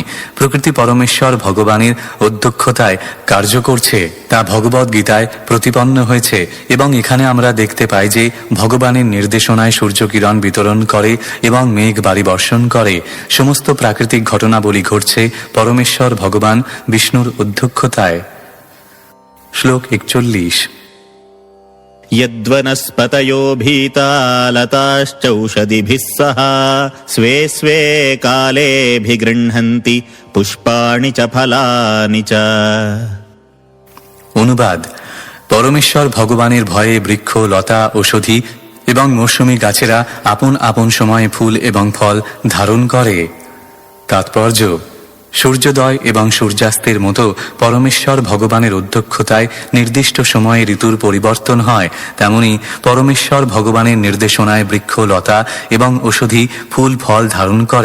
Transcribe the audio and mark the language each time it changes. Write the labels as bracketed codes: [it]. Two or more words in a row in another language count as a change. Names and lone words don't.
[bn] প্রকৃতি পরমেশ্বর ভগবানের অধ্যক্ষতায় কার্য করছে, তা ভগবদ্ গীতায় প্রতিপন্ন হয়েছে। এবং এখানে আমরা দেখতে পাই যে ভগবানের নির্দেশনায় সূর্যকিরণ বিতরণ করে এবং মেঘ বাড়ি বর্ষণ করে। সমস্ত প্রাকৃতিক ঘটনাবলী ঘটছে পরমেশ্বর ভগবান বিষ্ণুর অধ্যক্ষতায়। শ্লোক 41। [sa] यद्वनस्पतयो भीता लताश्चौषधिभिः सह स्वे स्वे कालेऽभिगृह्णन्ति पुष्पाणि च फलानि च। [bn] অনুবাদ: পরমেশ্বর ভগবানের ভয়ে বৃক্ষ, লতা, ঔষধি এবং মৌসুমী গাছেরা আপন আপন সময়ে ফুল এবং ফল ধারণ করে। তাৎপর্য: সূর্যোদয় এবং সূর্যাস্তের মতো পরমেশ্বর ভগবানের অধ্যক্ষতায় নির্দিষ্ট সময়ে ঋতুর পরিবর্তন হয়, তেমনি পরমেশ্বর ভগবানের নির্দেশনায় বৃক্ষ, লতা এবং ঔষধি ফুল ফল ধারণ করে।